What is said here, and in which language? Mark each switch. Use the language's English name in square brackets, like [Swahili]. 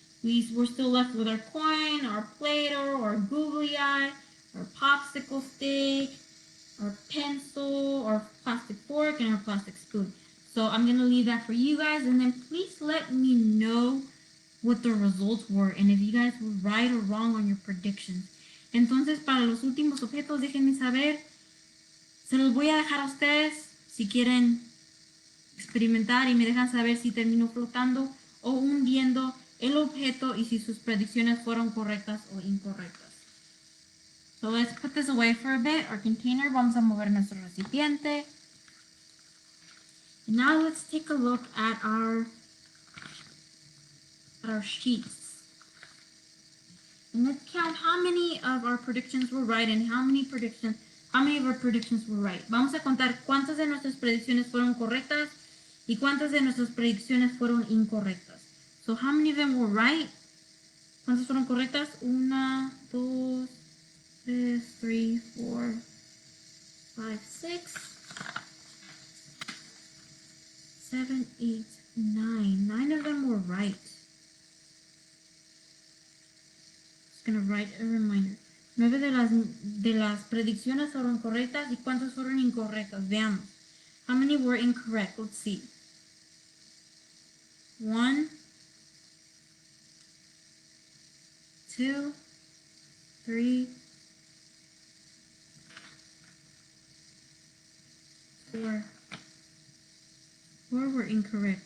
[English] We're still left with our coin, our Play-Doh, our googly eye, our popsicle stick, our pencil, our plastic fork, and our plastic spoon. So I'm gonna leave that for you guys, and then please let me know what the results were and if you guys were right or wrong on your predictions. [Spanish] Entonces, para los últimos objetos, déjenme saber. Se los voy a dejar a ustedes si quieren experimentar y me dejan saber si terminó flotando o hundiendo el objeto y si sus predicciones fueron correctas o incorrectas. [English] So let's put this away for a bit, our container. [Spanish] Vamos a mover nuestro recipiente. [English] And now let's take a look at our sheets. And let's count how many of our predictions were right and how many of our predictions were right. [Spanish] Vamos a contar cuántas de nuestras predicciones fueron correctas y cuántas de nuestras predicciones fueron incorrectas. [English] So how many of them were right? [Spanish] ¿Cuántas fueron correctas? [English] 1, 2, 3, 4, 5, 6, 7, 8, 9. 9 of them were right. Gonna write a reminder. [Spanish] 9 de las predicciones fueron correctas y cuántas fueron incorrectas. Veamos. [English] How many were incorrect? Let's see. 1, 2, 3, 4. 4 were incorrect.